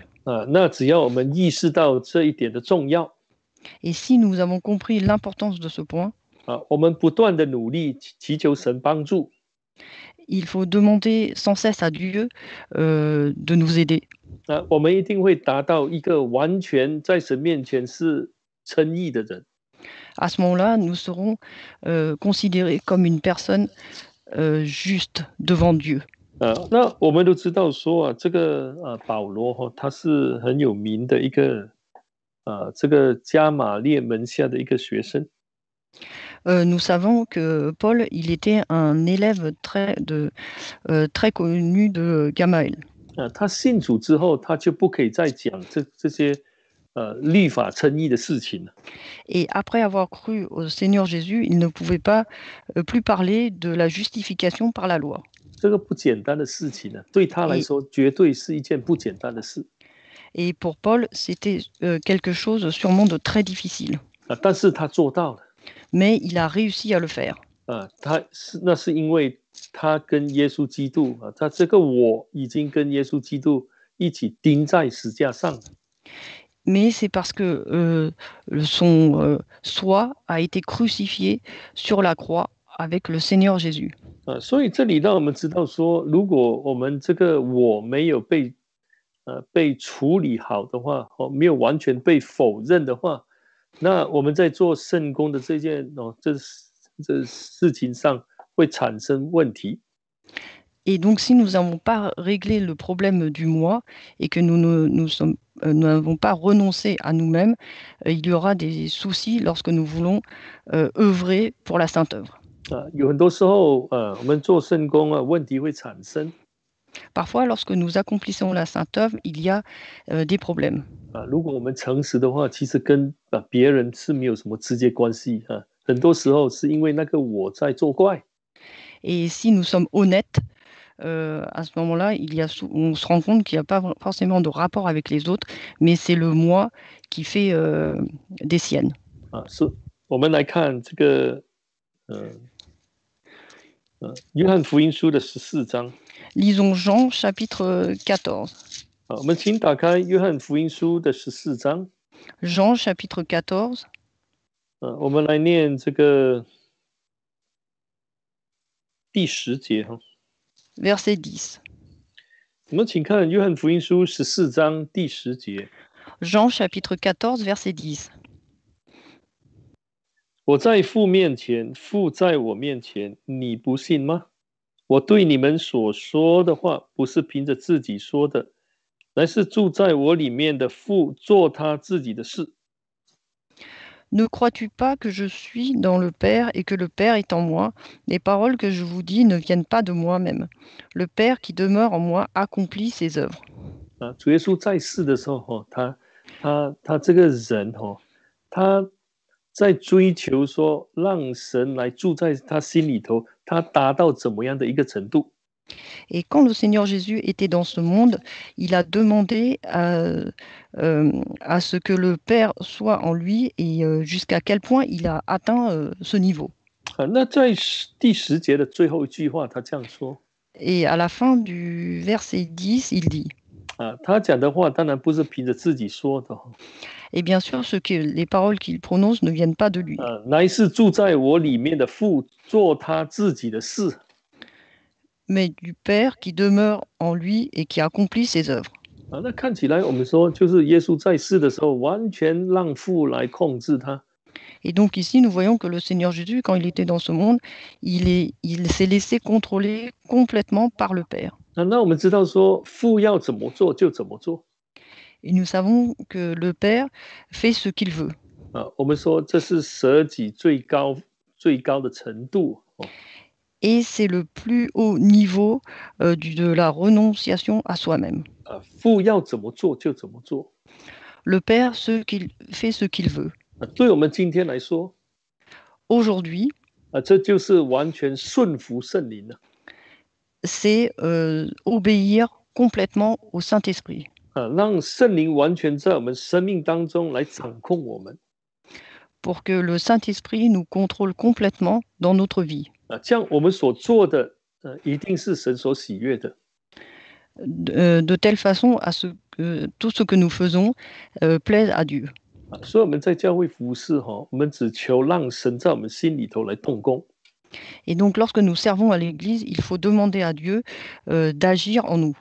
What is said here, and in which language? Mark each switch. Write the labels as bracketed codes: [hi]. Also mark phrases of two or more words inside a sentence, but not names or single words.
[zh] 那只要我们意识到这一点的重要， [fr] Et si nous avons compris l'importance de ce point, [zh] 我们不断的努力祈求神帮助， [fr] il faut demander sans cesse à Dieu de nous aider. [zh] 我们一定会达到一个完全在神面前是称义的人。 [fr] À ce moment-là, nous serons considérés comme une personne juste devant Dieu. [zh] 那我们都知道说这个保罗他是很有名的一个这个加玛列门下的一个学生。 [fr] nous savons que Paul, il était un élève très connu de Gamaël. [zh] 他信主之后，他就不可以再讲这些律法称义的事情了。 [fr] Et après avoir cru au Seigneur Jésus, il ne pouvait pas plus parler de la justification par la loi. [zh] 这个不简单的事情呢，对他来说绝对是一件不简单的事。 [fr] Et pour Paul, c'était quelque chose sûrement de très difficile. [zh] 但是他做到了。 [fr] Mais il a réussi à le faire. [zh] 那是因为他跟耶稣基督他这个我已经跟耶稣基督一起钉在石架上。 [fr] Mais c'est parce que son soi a été crucifié sur la croix avec le Seigneur Jésus. [zh] 所以这里让我们知道说，如果我们这个我没有被处理好的话，没有完全被否认的话，那我们在做圣工的这事情上会产生问题。 [fr] Et donc, si nous n'avons pas réglé le problème du moi et que nous n'avons pas renoncé à nous-mêmes, il y aura des soucis lorsque nous voulons œuvrer pour la sainte œuvre. [zh] 有很多时候我们做圣工问题会产生。 [fr] Parfois, lorsque nous accomplissons la sainte œuvre, il y a des problèmes. [zh] 如果我们诚实的话，其实跟别人是没有什么直接关系很多时候是因为那个我在作怪。 [fr] Et si nous sommes honnêtes, à ce moment-là, on se rend compte qu'il n'y a pas forcément de rapport avec les autres, mais c'est le moi qui fait des siennes. [zh] 我们来看这个约翰福音书的14章。 [fr] Lisons Jean chapitre 14. [zh] 我们请打开约翰福音书的14章。 [fr] Jean chapitre 14. [zh] 我们来念这个第10节。 [fr] Verset 10. [zh] 我们请看约翰福音书14章第10节。 [fr] Jean chapitre 14, verset 10. [zh] 我在父面前，父在我面前，你不信吗？我对你们所说的话，不是凭着自己说的，乃是住在我里面的父做他自己的事。 [fr] Ne crois-tu pas que je suis dans le Père et que le Père est en moi? Les paroles que je vous dis ne viennent pas de moi-même. Le Père qui demeure en moi accomplit ses œuvres. [zh] 主耶稣在世的时候，他这个人他在追求说让神来住在他心里头，他达到怎么样的一个程度？ [fr] Et quand le Seigneur Jésus était dans ce monde, il a demandé à ce que le Père soit en lui et jusqu'à quel point il a atteint ce niveau. [zh] 那在第10节的最后一句话，他这样说。 [fr] Et à la fin du verset 10, il dit. [zh] 他讲的话当然不是凭着自己说的。 [fr] Et bien sûr, les paroles qu'il prononce ne viennent pas de lui. [zh] 乃是住在我里面的父做他自己的事。 [fr] Mais du Père qui demeure en lui et qui accomplit ses œuvres. [zh] 那看起来我们说，就是耶稣在世的时候，完全让父来控制他。 [fr] Et donc ici, nous voyons que le Seigneur Jésus, quand il était dans ce monde, il s'est laissé contrôler complètement par le Père. [zh] 那我们知道说，父要怎么做就怎么做。 [fr] Et nous savons que le Père fait ce qu'il veut. [zh] 我们说这是舍己最高的程度。 [fr] Et c'est le plus haut niveau de la renonciation à soi-même. [zh] 父要怎么做就怎么做。 [fr] Le Père fait ce qu'il veut. [zh] 对我们今天来说， [fr] Aujourd'hui, [zh] 这就是完全顺服圣灵了。 [fr] c'est obéir complètement au Saint-Esprit. [zh] 让圣灵完全在我们生命当中来掌控我们。 [fr] Pour que le Saint-Esprit nous contrôle complètement dans notre vie. [zh] 这样我们所做的一定是神所喜悦的。 [fr] De telle façon tout ce que nous faisons plaise à Dieu. [zh] 所以我们在教会服侍我们只求让神在我们心里头来动工。 [fr] Et donc, lorsque nous servons à l'Église, il faut demander à Dieu d'agir en nous.